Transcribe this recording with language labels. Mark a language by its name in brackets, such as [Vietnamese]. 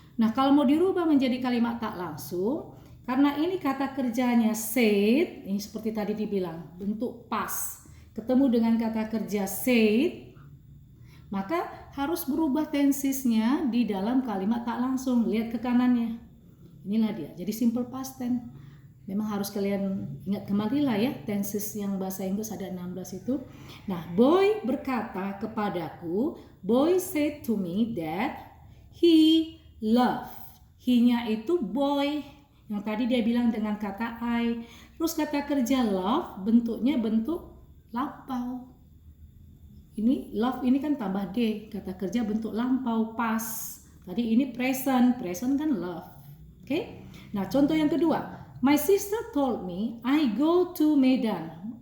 [Indonesian] Nah, kalau mau dirubah menjadi kalimat tak langsung, karena ini kata kerjanya said, ini seperti tadi dibilang, bentuk pas, ketemu dengan kata kerja said, maka harus berubah tensesnya di dalam kalimat tak langsung. Lihat ke kanannya. Inilah dia. Jadi simple past tense. Memang harus kalian ingat kembali lah ya, tenses yang bahasa Inggris ada 16 itu. Nah, boy berkata kepadaku, [English] boy said to me that he loved. [Indonesian] He-nya itu boy. Yang tadi dia bilang dengan kata I. Terus kata kerja love bentuknya bentuk lampau. Ini love ini kan tambah D. Kata kerja bentuk lampau pas. Tadi ini present. Present kan love. Oke? Nah, contoh yang kedua. [English] My sister told me I go to Medan.